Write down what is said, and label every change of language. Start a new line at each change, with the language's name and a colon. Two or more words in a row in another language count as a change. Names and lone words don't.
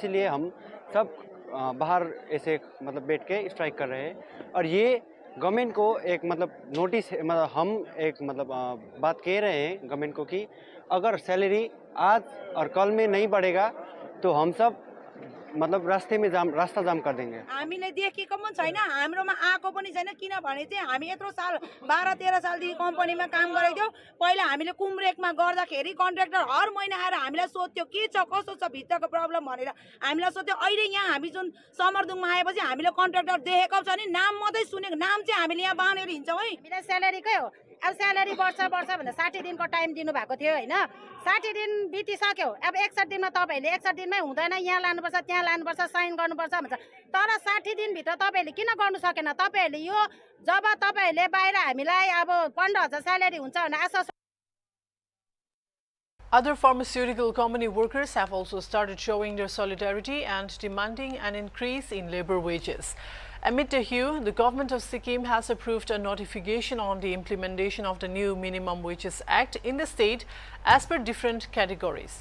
Hindi: इसीलिए हम सब बाहर ऐसे मतलब बैठ के स्ट्राइक कर रहे हैं और ये गवर्नमेंट को एक मतलब नोटिस, मतलब हम एक मतलब बात कह रहे हैं गवर्नमेंट को कि अगर सैलरी आज और कल में नहीं बढ़ेगा तो हम सब मतलब रास्ता जाम कर देंगे।
Nepali: हामीले देखेको पनि छैन, हाम्रोमा आएको पनि छैन, किनभने चाहिँ हामी यत्रो साल 12-13 सालदेखि कम्पनीमा काम गरेको। पहिला हामीले कुमरेकमा गर्दाखेरि कन्ट्र्याक्टर हर महिना आएर हामीलाई सोध्थ्यो के छ कसो छ भित्रको प्रब्लम भनेर हामीलाई सोध्थ्यो। अहिले यहाँ हामी जुन समरदुङमा आएपछि हामीले कन्ट्र्याक्टर देखेको छ नि, नाम मात्रै सुनेको, नाम चाहिँ हामीले यहाँ बाँधेर हिँड्छौँ है। हामीलाई स्यालेरीकै हो, अब स्यालेरी वर्ष भनेर 60 दिनको टाइम दिनु भएको थियो हैन, 60 दिन बितिसक्यो। अब 61 दिनमा तपाईहरुले 61 दिनमै हुँदैन, यहाँ लानुपर्छ त्यहाँ लानुपर्छ साइन गर्नुपर्छ भन्छ, तर 60 दिन भित्र तपाईहरुले किन गर्नु सकेन? तपाईहरुले यो जब तपाईहरुले बाहिर हामीलाई अब 15,000 स्यालेरी हुन्छ भने आश्वासन।
English: Other pharmaceutical company workers have also started showing their solidarity and demanding an increase in labor wages. Amid the hue, the government of Sikkim has approved a notification on the implementation of the new Minimum Wages Act in the state as per different categories.